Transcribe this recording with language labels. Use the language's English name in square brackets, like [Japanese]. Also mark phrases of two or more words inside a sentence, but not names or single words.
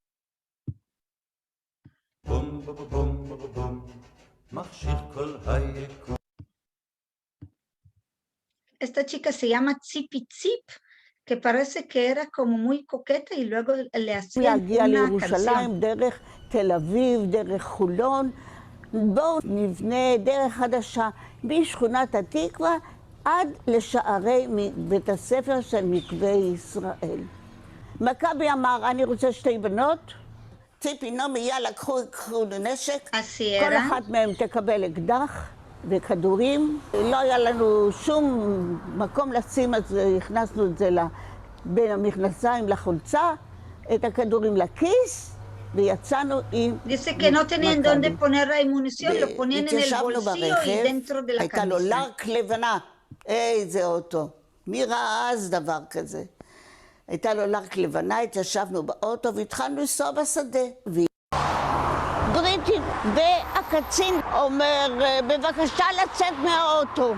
[Spanish] Esta chica se llama Tzipi Tzip, que parece que era como muy coqueta y luego le hacían una canción. [Hebrew] דרך תל אביב, דרך חולון, בואו נבנה דרך חדשה משכונת התקווה עד לשערי בית הספר של מקווה ישראל. מכבי אמר, אני רוצה 2 בנות, ציפי נעמי, יאללה, קחו נשק, כל אחת מהם תקבל אקדח וכדורים. לא היה לנו שום מקום לשים, אז הכנסנו את זה בין המכנסיים לחולצה, את הכדורים לכיס, ויצאנו עם... [Spanish] Dice que no tenían dónde poner la munición, lo ponían en el bolsillo y dentro de la [Hebrew] הייתה לו [Spanish] camisa. [Hebrew] לרק לבנה, איזה אוטו. מי ראה אז דבר כזה? הייתה לו לרק לבנה, התיישבנו באוטו והתחלנו לנסוע בשדה. בריטית, והקצין אומר, בבקשה לצאת מהאוטו.